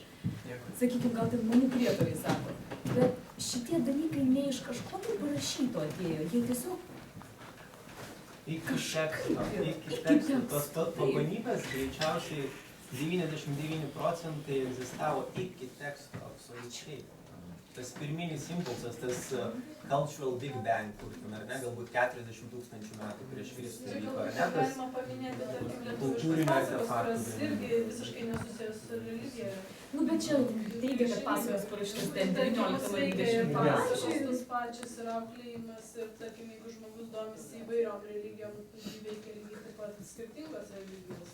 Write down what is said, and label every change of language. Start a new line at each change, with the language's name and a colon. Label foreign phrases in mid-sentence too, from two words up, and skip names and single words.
Lithuanian: Sakykime, gal ten mano prietarai sako. Bet šitie dalykai ne iš kažko tai parašyto atėjo, jie tiesiog iki teksto. Tos pagonybės greičiausiai 99% egzistavo iki teksto, absoliučiai. Tas pirminis impulsas, tas
English: cultural big bang,
Lithuanian: kur ten, ar ne, galbūt 40 000 metų prieš Kristų vyko, ar ne, tas galima paminėti, tarkim, lietuviškas pasakos, kurios irgi visiškai nesusijęs su religija. Bet čia teigia, kad pasakos parašytas 19-20 amžiuje. Tas pačias yra auklėjimas ir, tarkim, jeigu žmogus domisi įvairiom religijom, veikia lygiai taip pat skirtingos religijos.